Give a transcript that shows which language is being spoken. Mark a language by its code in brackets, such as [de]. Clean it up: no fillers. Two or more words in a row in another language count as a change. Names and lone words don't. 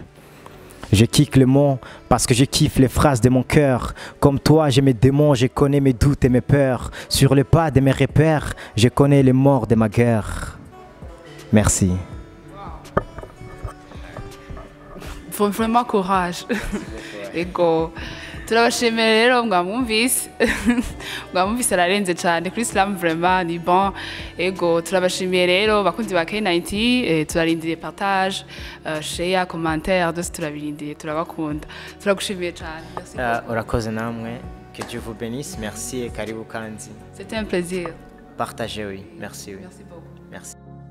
[fr] Je kick le mot parce que je kiffe les phrases de mon cœur. Comme toi, j'ai mes démons, je connais mes doutes et mes peurs. Sur le pas de mes repères, je connais les morts de ma guerre. Merci. Vraiment courage. [rn] Ego. Turabashimira rero mwamwumvise ararenze cyane kuri Islam vraiment ni bon. Ego turabashimiye rero bakunzi ba K90 turarindiriye partage share commentaire dose turabirindiriye turabakunda turagushimiye cyane. Urakoze namwe, [fr] que Dieu vous bénisse, merci et karibu kanzi. C'était un plaisir. Partagez, oui, merci. Oui. Merci beaucoup. Merci.